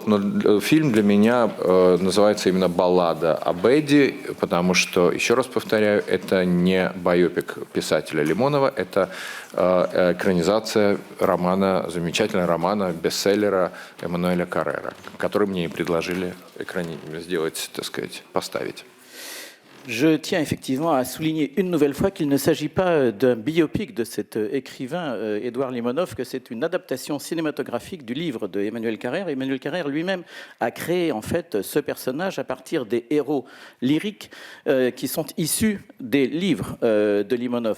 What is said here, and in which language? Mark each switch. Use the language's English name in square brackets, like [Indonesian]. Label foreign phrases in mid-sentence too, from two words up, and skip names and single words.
[Russian] Но фильм для меня называется именно «Баллада об Эдди», потому что, еще раз повторяю, это не байопик писателя Лимонова, это экранизация романа, замечательного романа, бестселлера Эммануэля Каррера, который мне и предложили сделать, так сказать, поставить. [French] Je tiens effectivement à souligner une nouvelle fois qu'il ne s'agit pas d'un biopic de cet écrivain Édouard Limonov, que c'est une adaptation cinématographique du livre de Emmanuel Carrère. Emmanuel Carrère lui-même a créé en fait ce personnage à partir des héros lyriques qui sont issus des livres de Limonov.